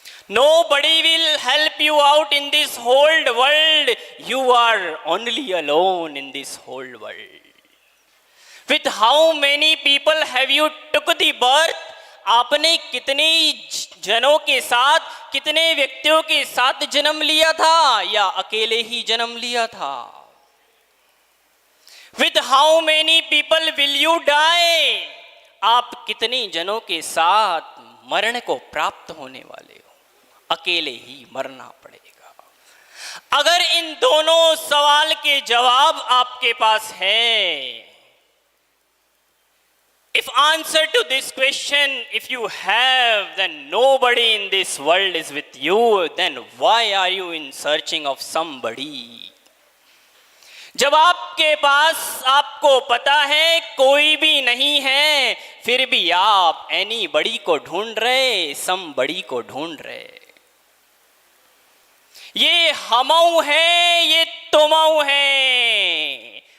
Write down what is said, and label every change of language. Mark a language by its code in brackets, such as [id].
[en] Nobody will help you out in this whole world. You are only alone in this whole world. With how many people have you took the birth? [hi] आपने कितने जनों के साथ, कितने व्यक्तियों के साथ जन्म लिया था, या अकेले ही जन्म लिया था? [en] With how many people will you die? [hi] आप कितने जनों के साथ मरण को प्राप्त होने वाले हो? अकेले ही मरना पड़ेगा। अगर इन दोनों सवाल के जवाब आपके पास है, [en] if answer to this question if you have, then nobody in this world is with you, then why are you in searching of somebody? [hi] जब आपके पास आपको पता है कोई भी नहीं है, फिर भी आप एनीबडी को ढूंढ रहे, समबडी को ढूंढ रहे। ये हमऊ है, ये तुमऊ है।